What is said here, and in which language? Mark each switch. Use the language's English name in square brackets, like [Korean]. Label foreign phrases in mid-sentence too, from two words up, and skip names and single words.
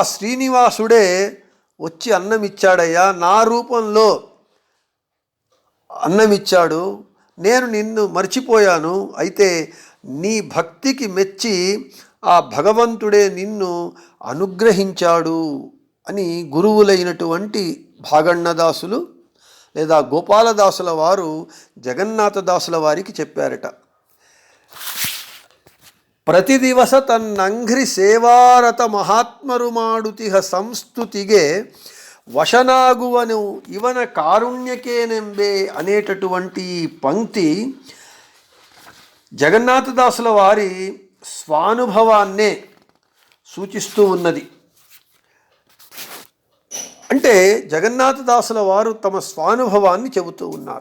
[Telugu] శ్రీనివాసుడే వచ్చి అన్నమిచ్చాడయ్యా, నా రూపంలో అన్నమిచ్చాడు, నేను నిన్ను మర్చిపోయాను, అయితే నీ భక్తికి మెచ్చి ఆ భగవంతుడే నిన్ను అనుగ్రహించాడు అని గురువులైనటువంటి భాగణ్ణదాసులు లేదా గోపాలదాసుల వారు జగన్నాథదాసుల వారికి చెప్పారట. [Kannada] ಪ್ರತಿ ದಿವಸ ತನ್ನಂಘ್ರಿ ಸೇವಾರತ ಮಹಾತ್ಮರು ಮಾಡುತಿಹ ಸಂಸ್ತುತಿಗೆ ವಶನಾಗುವನು ಇವನ కారుణ్యకేనెంబే [Telugu] అనేటటువంటి పంక్తి జగన్నాథదాసుల వారి స్వానుభవాన్నే సూచిస్తూ ఉన్నది. అంటే జగన్నాథదాసుల వారు తమ స్వానుభవాన్ని చెబుతూ ఉన్నారు.